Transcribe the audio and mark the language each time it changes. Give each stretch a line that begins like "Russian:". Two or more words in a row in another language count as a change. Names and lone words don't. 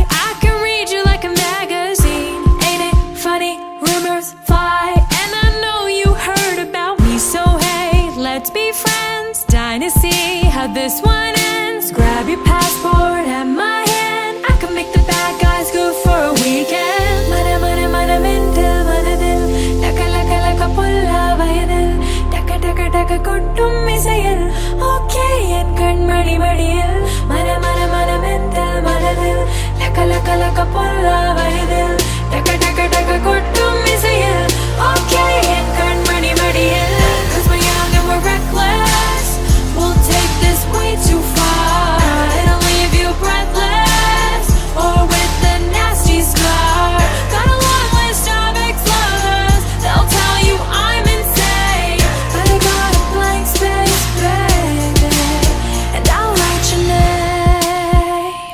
English: I can read you like a magazine. Ain't it funny? Rumors fly. And I know you heard about me, so hey, let's be friends. Dying to see how this one ends. Grab your passport and my hand. I can make the bad guys good for a weekend.
Tamil: மன மன மன மென்டல் மனதில். லக லக லக புள்ள வயதில். டக டக டக கொட்டும் இசையில். ஓகே என் கண்மணி மடியில். மன மன மன மென்டல் மனதில். லக லக லக புள்ள வயதில். டக டக டக கொட்டும் இசையில். ஓகே என் கண்மணி மடியில்.
English: 'Cause we're young and we're reckless. We'll take this way too far. It'll leave you breathless or with a nasty scar. Got a long list of ex-lovers. They'll tell you I'm insane, but I got a blank space, baby, and I'll write your name.